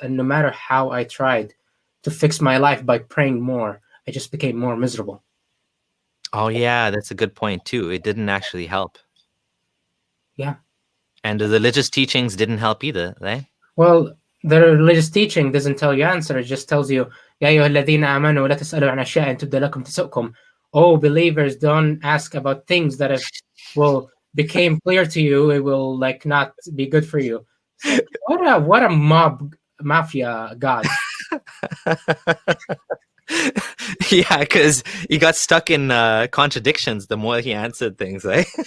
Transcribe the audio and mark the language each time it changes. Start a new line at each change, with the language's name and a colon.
English: And no matter how I tried to fix my life by praying more, I just became more miserable. Oh yeah, that's a good point too. It didn't actually help. Yeah. And the religious teachings didn't help either, right? Well, the religious teaching doesn't tell you answer. It just tells you,
Arabic: يا أيها الذين آمنوا لا تسألوا عن أشياء إن تبد لكم تسؤكم.
English: Oh, believers, don't ask about things that if became clear to you, it will like not be good for you. So what a mafia god. Yeah, because he got stuck in contradictions the more he answered things, right?